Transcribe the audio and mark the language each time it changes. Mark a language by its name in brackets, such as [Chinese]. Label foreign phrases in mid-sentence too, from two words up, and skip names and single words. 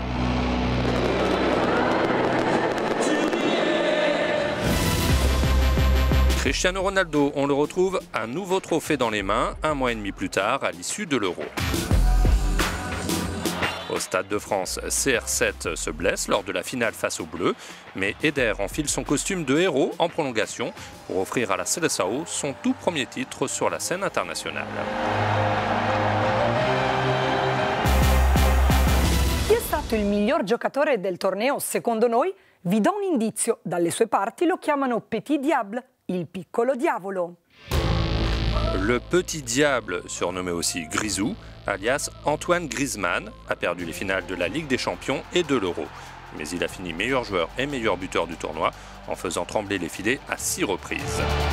[French] Cristiano Ronaldo, on le retrouve un nouveau trophée dans les mains, 1 mois et demi plus tard, à l'issue de l'Euro. Au Stade de France, CR7 se blesse lors de la finale face aux Bleus, mais Eder enfile son costume de héros en prolongation pour offrir à la Seleção son tout premier titre sur la scène internationale. [Italian] Chi è stato il miglior giocatore del torneo secondo noi? Vi do un indizio, dalle sue parti lo chiamano Petit Diable, il piccolo diavolo. [French] Le Petit Diable, surnommé aussi Grisou, alias Antoine Griezmann, a perdu les finales de la Ligue des Champions et de l'Euro. Mais il a fini meilleur joueur et meilleur buteur du tournoi en faisant trembler les filets à 6 reprises.